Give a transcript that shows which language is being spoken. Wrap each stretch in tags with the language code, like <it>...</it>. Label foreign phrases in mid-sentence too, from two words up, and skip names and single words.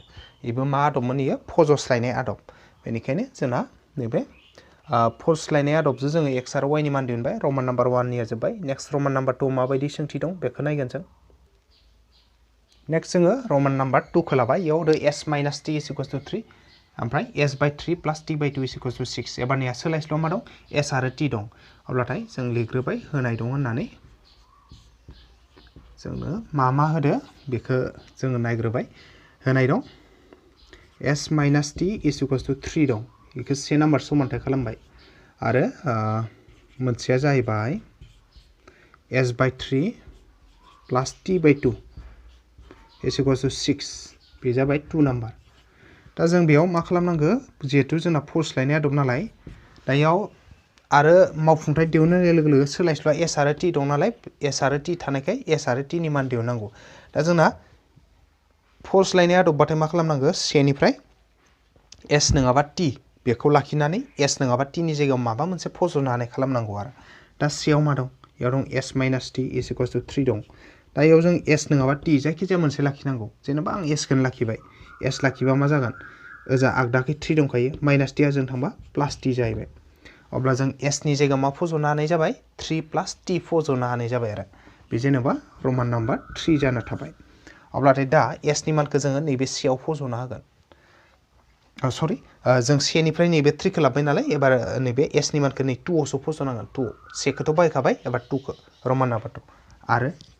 <brx>बेबो मा आदबमोन इयो फज'स्लायनाय आदब बेनिखायनो जोंना नैबे फज'स्लायनाय आदबजों जोङो x आरो y नि मान दिहुनबाय रमान नाम्बार 1 निया जोब्बाय नेक्स्ट रमान नाम्बार 2 माबायदि सोंथि दं बेखौ नायगोन जों नेक्स्ट जोङो रमान नाम्बार 2 खौ लाबाय इयाव s</brx> <en>minus t is equals to</en> <brx>3 ओमफ्राय s</brx> <en>by 3 plus t by 2 is equals to</en> <brx>6 एबारनिया सोलायस्ल' मा दं s आरो t दं अब्लाथाय जों लिरग्रोबाय होनाय दं होननानै जोंनो मा होदो बेखौ जोङो नायग्रोबाय होनाय दं s</brx> <en>minus t is equals to</en> <brx>3 दं बेखौ से नाम्बार समानथाय खालामबाय आरो मोनसेया जाहैबाय s</brx> <en>by 3 plus t by 2 is equals to</en> <brx>6 बे जाबाय 2 नाम्बार दा जों बेयाव मा खालामनांगौ जिहेतु जोंना फज'स्लायनाय आदब नालाय दा इयाव आरो मावफुंथाय दिहुननाय लोगो लोगो सोलायस्ल'आ s आरो t दं नालाय s आरो t थानायखाय s आरो t नि मान दिहुननांगौ दा जोंना फज'स्लायनाय आदबबाथाय मा खालामनांगौ सेनिफ्राय s नङाबा t बेखौ लाखिनानै s नङाबा t नि जायगायाव माबा मोनसे फज'नो हानाय खालामनांगौ आरो दा सेयाव मा दं इयाव दं s</brx> <en>minus t is equals to</en> <brx>3 दं दा इयाव जों s नङाबा t जायखिजाया मोनसे लाखिनांगौ जेनेबा आं s खौनो लाखिबाय s लाखिबा मा जागोन ओजा आगदाखै 3 दंखायो माइनास t आ जों थांबा प्लास t जाहैबाय अब्ला जों s नि जायगायाव मा फज'नो हानाय जाबाय 3 प्लास t फज'नो हानाय जाबाय आरो बे जेनेबा रमान नाम्बार 3 जाना थाबाय अब्लाथाय दा s नि मानखौ जोङो नैबे सेयाव फज'नो हागोन सरि जों सेनिफ्राय नैबे 3 खौ लाबाय नालाय एबार नैबे s नि मानखौ नै 2 आवसो फज'नांगोन 2 सेखौथ' बाहायखाबाय एबार 2 खौ रमान नाम्बार 2 आरो</brx>